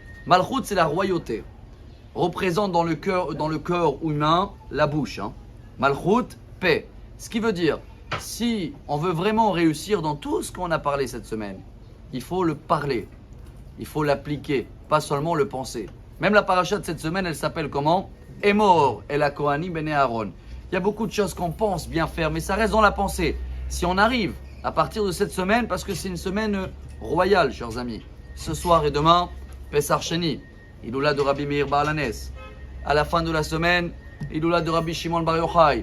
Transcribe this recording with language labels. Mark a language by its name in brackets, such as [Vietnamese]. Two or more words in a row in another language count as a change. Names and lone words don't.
[French] Malchut, c'est la royauté. Représente dans le cœur humain la bouche. Malchut, paix. Ce qui veut dire, si on veut vraiment réussir dans tout ce qu'on a parlé cette semaine, il faut le parler, il faut l'appliquer, pas seulement le penser. Même la paracha de cette semaine, elle s'appelle comment? [Hebrew] אמור אל הכהנים בני אהרן. [French] Il y a beaucoup de choses qu'on pense bien faire, mais ça reste dans la pensée. Si on arrive à partir de cette semaine, parce que c'est une semaine royale, chers amis, ce soir et demain, Pesach Sheni, Iloula de Rabbi Meir Baal Hanes. À la fin de la semaine, Iloula de Rabbi Shimon Bar Yochai.